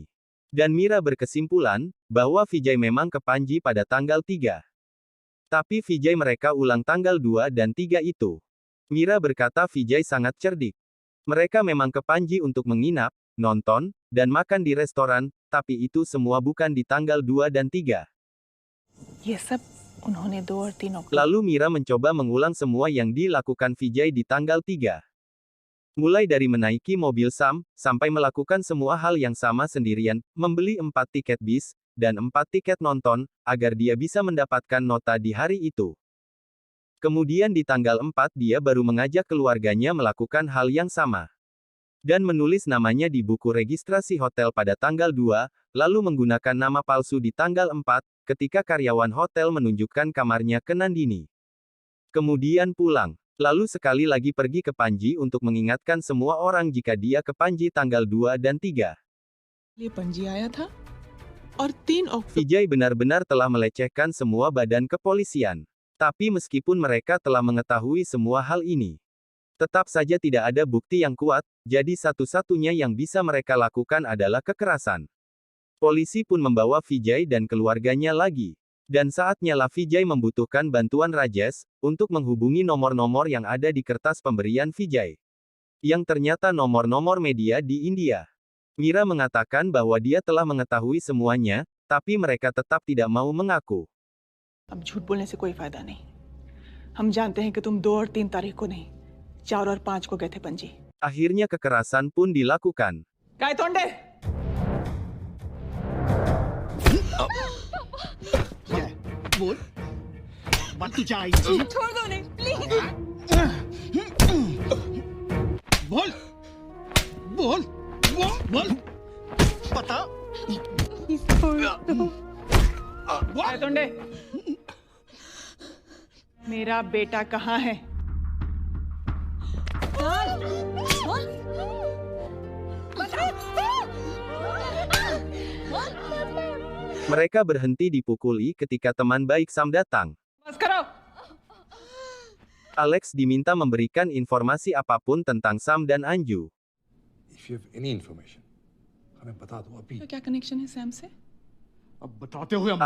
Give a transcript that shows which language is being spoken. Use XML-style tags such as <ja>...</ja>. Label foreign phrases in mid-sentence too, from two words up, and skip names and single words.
<id>Dan Mira berkesimpulan, bahwa Vijay memang ke Panji pada tanggal 3. Tapi Vijay mereka ulang tanggal 2 dan 3 itu. Mira berkata Vijay sangat cerdik. Mereka memang ke Panji untuk menginap, nonton, dan makan di restoran, tapi itu semua bukan di tanggal 2 dan 3.</id> <hi>ये सब उन्होंने 2 और 3 अक्टूबर</hi> <id>Lalu Mira mencoba mengulang semua yang dilakukan Vijay di tanggal 3. Mulai dari menaiki mobil Sam, sampai melakukan semua hal yang sama sendirian, membeli 4 tiket bis, dan 4 tiket nonton, agar dia bisa mendapatkan nota di hari itu. Kemudian di tanggal 4 dia baru mengajak keluarganya melakukan hal yang sama. Dan menulis namanya di buku registrasi hotel pada tanggal 2, lalu menggunakan nama palsu di tanggal 4, ketika karyawan hotel menunjukkan kamarnya ke Nandini. Kemudian pulang. Lalu sekali lagi pergi ke Panji untuk mengingatkan semua orang jika dia ke Panji tanggal 2 dan 3.</id> <hi>लिए पंजी आया था और 3 अक्टूबर</hi> <id>Vijay benar-benar telah melecehkan semua badan kepolisian. Tapi meskipun mereka telah mengetahui semua hal ini, tetap saja tidak ada bukti yang kuat, jadi satu-satunya yang bisa mereka lakukan adalah kekerasan. Polisi pun membawa Vijay dan keluarganya lagi. Dan saatnya lah Vijay membutuhkan bantuan Rajesh, untuk menghubungi nomor-nomor yang ada di kertas pemberian Vijay. Yang ternyata nomor-nomor media di India. Mira mengatakan bahwa dia telah mengetahui semuanya, tapi mereka tetap tidak mau mengaku.</id> <hi>अब झूठ बोलने से कोई फायदा नहीं। हम जानते हैं कि तुम 2 और 3 तारीख को नहीं, 4 और 5 को गए थे पंजी।</hi> <id>Akhirnya kekerasan pun dilakukan.</id> <hi>गायतोंडे बोल बात तू चाह छोड़ दो नहीं प्लीज बोल बोल बोल बोल बता गायतोंडे मेरा बेटा कहाँ है?</hi> <id>Mereka berhenti dipukuli ketika teman baik Sam datang.</id> <hi>बस करो।</hi> <id>Alex diminta memberikan informasi apapun tentang Sam dan Anju.</id> <en>If you have any information</en> <hi>हमें बता दो अभी क्या कनेक्शन है सैम से? अब बताते हुए हम</hi>